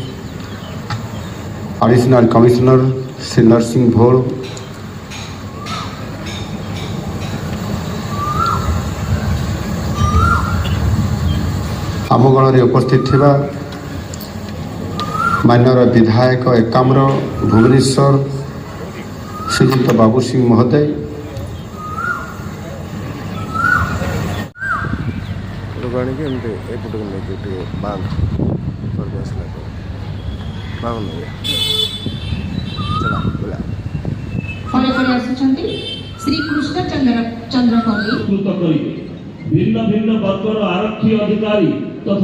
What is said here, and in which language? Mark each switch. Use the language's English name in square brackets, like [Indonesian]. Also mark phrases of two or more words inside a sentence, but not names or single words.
[English] Additional Commissioner [Odia] ଶ୍ରୀ ନରସିଂହ ଭୋଲ, ଆମ ଗଣ ଉପସ୍ଥିତ ଥିବା ମାନନୀୟ ବିଧାୟକ ଏକାମ୍ର ଭୁବନେଶ୍ୱର ଶ୍ରୀଯୁକ୍ତ ବାବୁ ସିଂହ ମହୋଦୟ, ଏପଟକୁ ଆଣିକି ଏମିତି ଏପଟକୁ ନେଇକି ଟିକେ ବାନ୍ଧ କରିକି ଆସିଲା ପରେ ବାନ୍ଧ ଚଲା ବୁଲା ପରେ ପରେ ଆସୁଛନ୍ତି ଶ୍ରୀ କୃଷ୍ଣଚନ୍ଦ୍ର ପଲ୍ଲୀ ପ୍ରସ୍ତୁତ କରିବେ ଭିନ୍ନ ଭିନ୍ନ ବର୍ଗର ଆରକ୍ଷୀ ଅଧିକାରୀ ତଥା